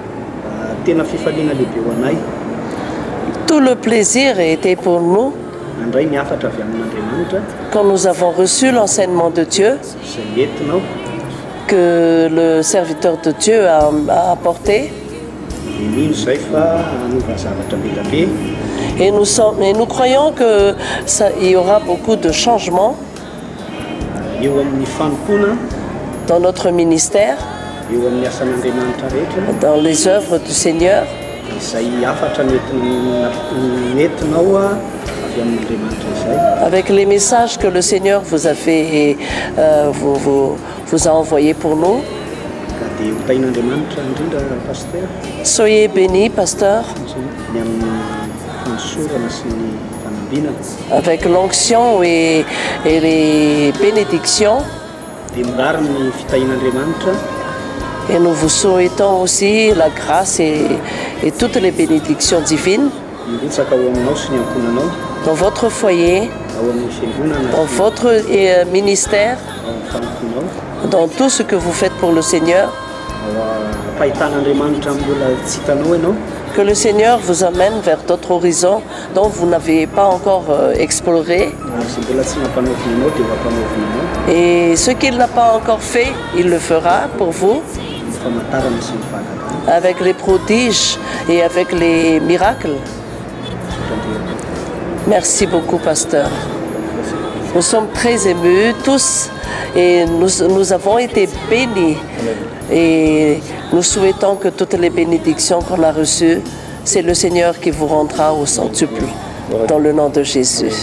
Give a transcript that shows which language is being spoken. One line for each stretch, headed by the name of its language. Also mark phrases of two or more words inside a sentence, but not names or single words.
French: Tout le plaisir était pour nous quand nous avons reçu l'enseignement de Dieu que le serviteur de Dieu a apporté. Et nous croyons qu'il y aura beaucoup de changements dans notre ministère.
Malagasy: eo amin'ny asan'Andriamanitra rehetra
French: dans les œuvres du Seigneur,
Malagasy: izay afatra nentinao avy amin'Andriamanitra izay.
French: avec les messages que le Seigneur vous a fait, vous a envoyés pour nous.
Malagasy: Ka dia ho tain'Andriamanitra indrindra pasteur
French: Soyez bénis, pasteur,
Malagasy: ny amin'ny fanosorana sy ny fanambinana.
French: avec l'onction et les bénédictions.
Malagasy: Dia mirary ny fitahin'Andriamanitra.
French: Et nous vous souhaitons aussi la grâce et toutes les bénédictions divines
Malagasy: Hirotsaka ao aminao sy ny ankonanao
French: dans votre foyer,
Malagasy: ao amin'ny fiangonana
French: dans votre ministère,
Malagasy: ao amin'ny fanokonao.
French: dans tout ce que vous faites pour le Seigneur.
Malagasy: Fahitan'Andriamanitra mbola tsy hitanao ianao.
French: Que le Seigneur vous amène vers d'autres horizons dont vous n'avez pas encore exploré.
Malagasy: Ary sy mbola tsy nampanaovina anao dia mampanaovina anao.
French: Et ce qu'il n'a pas encore fait, il le fera pour vous,
Malagasy: Ny famantarana sy ny fahagagana.
French: avec les prodiges et avec les miracles. Merci beaucoup, pasteur. Nous sommes très émus tous et nous avons été bénis. Et nous souhaitons que toutes les bénédictions qu'on a reçues, c'est le Seigneur qui vous rendra au centuple, dans le nom de Jésus.